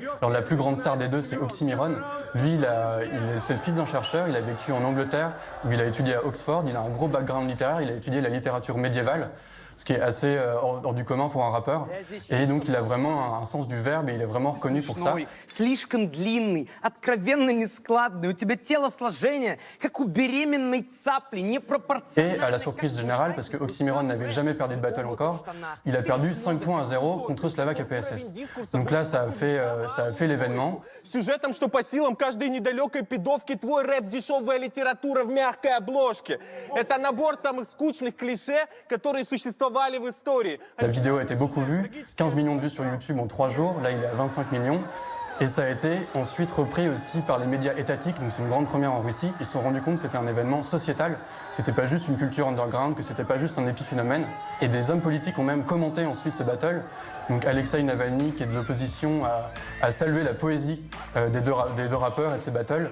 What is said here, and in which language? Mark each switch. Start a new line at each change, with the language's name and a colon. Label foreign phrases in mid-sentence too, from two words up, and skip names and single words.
French: Alors la plus grande star des deux, c'est Oxymiron. Lui, c'est le fils d'un chercheur. Il a vécu en Angleterre, où il a étudié à Oxford. Il a un gros background littéraire. Il a étudié la littérature médiévale, ce qui est assez hors du commun pour un rappeur. Et donc, il a vraiment un sens du verbe et il est vraiment reconnu pour ça.
Russian: Слишком длинный, откровенно нескладный. У тебя телосложение, как у беременной цапли, непропорционально.
French: Et à la surprise générale, parce que Oxymiron n'avait jamais perdu de battle encore, il a perdu 5-0 contre Slava KPSS. Donc là, ça a fait l'événement.
Russian: Сюжетом, что по силам каждой недалекой пидовки твой рэп, дешевая литература в мягкой обложке. Это набор самых скучных клише, которые существовали в истории.
French: La vidéo a été beaucoup vue, 15 millions de vues sur YouTube en 3 jours, là il est à 25 millions. Et ça a été ensuite repris aussi par les médias étatiques, donc c'est une grande première en Russie. Ils se sont rendus compte que c'était un événement sociétal, que c'était pas juste une culture underground, que c'était pas juste un épiphénomène. Et des hommes politiques ont même commenté ensuite ce battle. Donc Alexei Navalny, qui est de l'opposition, a salué la poésie des deux rappeurs et de ces battles.